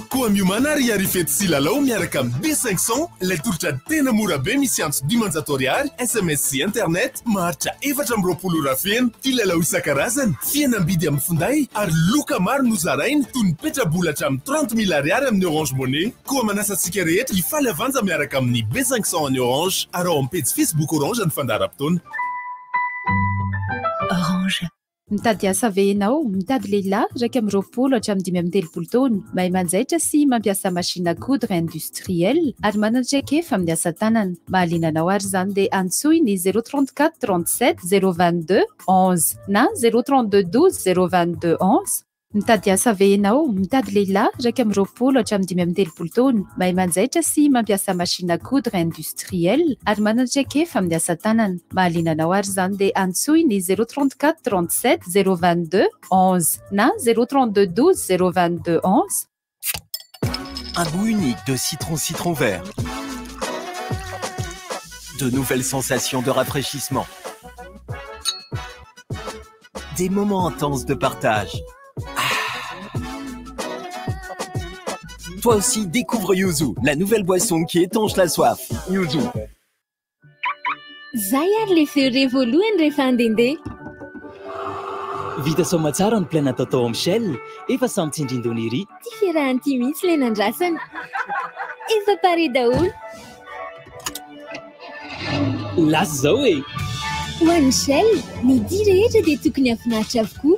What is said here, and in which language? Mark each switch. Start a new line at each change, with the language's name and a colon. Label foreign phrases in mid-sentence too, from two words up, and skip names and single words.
Malagasy: Koa miomana ary fety sy lalao miaraka amin'ny B500 ilay tolotra tena mora be misy antso 10 ariary, SMS sy internet maharitra 420 ora feno, filalao isan-karazany, fihenam-bidy amin'ny finday ary loka maro nozarainy toy ny petrabola hatramin'ny 30 000 ariary amin'ny Orange Money. Koa manasa antsika rehetra hifaly avanja miaraka amin'ny B500 ny Orange ary ao amin'ny page Facebook Orange ny fandaharam-potoana. Orange. Mitady asa ve ianao? Mitady lehilahy 20 hatramin'ny 30 taona. Mahay manjaitra sy mampiasa
French: machine à coudre industrielle
Malagasy: ary manandraikefa amin'ny asa tanana. Mahaliana anao ary izany dia antsoy ny 034 37 022 11 na 032 12 022 11. Mitady asa ve ianao? Mitady lehilahy 20 hatramin'ny 30 taona. Mahay manjaitra sy mampiasa
French: machine à coudre industrielle
Malagasy: ary manandraikefa amin'ny asa tanana. Mahaliana anao ary izany dia antsoy ny 034 37 022 11 na 032 12 022 11.
French: Un goût unique de citron vert. De nouvelles sensations de rafraîchissement. Des moments intenses de partage. Toi aussi, découvre Yuzu, la nouvelle boisson qui étanche la soif. Yuzu. Zayar le feu révoluen refandende.
Malagasy: Vita soma tsara ny plaina tatao amin'ny Shell, efa samy tsindrin-dony ery. Ty fiarahanty mihitsy le nandrasana. Efa pare daholo. Lasy zao e. Ho an'ny Shell, ny dia rehetra dia tokony hafinaritra avokoa.